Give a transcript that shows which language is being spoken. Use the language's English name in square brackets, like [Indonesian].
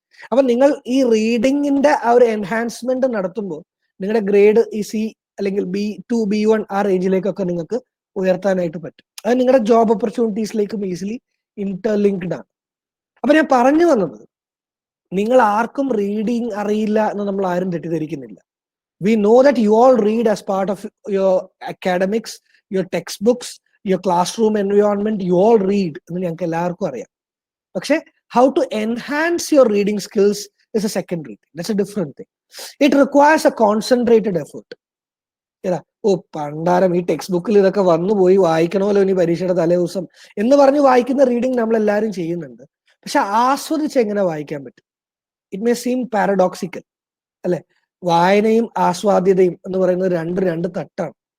[Malayalam] അപ്പൊ നിങ്ങൾ ഈ റീഡിങ്ങിന്റെ ആ ഒരു എൻഹാൻസ്മെന്റ് നടത്തുമ്പോൾ നിങ്ങളുടെ ഗ്രേഡ് ഈ C അല്ലെങ്കിൽ B2 B1 ആ റേഞ്ചിലേക്കൊക്കെ നിങ്ങൾക്ക് ഉയർത്താനായിട്ട് പറ്റും. അത് നിങ്ങളുടെ ജോബ് ഓപ്പർച്യൂണിറ്റീസിലേക്കും ഈസിലി ഇന്റർലിങ്ക്ഡ് ആണ്. അപ്പൊ ഞാൻ പറഞ്ഞു വന്നത്, നിങ്ങൾ ആർക്കും റീഡിങ് അറിയില്ല എന്ന് നമ്മൾ ആരും തെറ്റിദ്ധരിക്കുന്നില്ല. [English] We know that you all read as part of your academics, your textbooks, your classroom environment. You all read [Malayalam] എന്ന് ഞങ്ങൾക്ക് എല്ലാവർക്കും അറിയാം. പക്ഷെ [English] how to enhance your reading skills is a secondary thing. That's a different thing. It requires a concentrated effort. [Malayalam] ഏതാ പണ്ടാരം ഈ text ബുക്കിൽ ഇതൊക്കെ വന്നുപോയി വായിക്കണമല്ലോ ഇനി പരീക്ഷയുടെ തലേ ദിവസം എന്ന് പറഞ്ഞ് വായിക്കുന്ന റീഡിങ് നമ്മൾ എല്ലാവരും ചെയ്യുന്നുണ്ട്. പക്ഷെ ആസ്വദിച്ച് എങ്ങനെ വായിക്കാൻ പറ്റും? [English] it may seem paradoxical [Malayalam] അല്ലെ? വായനയും ആസ്വാദ്യതയും എന്ന് പറയുന്നത് രണ്ട് തട്ടാണ്.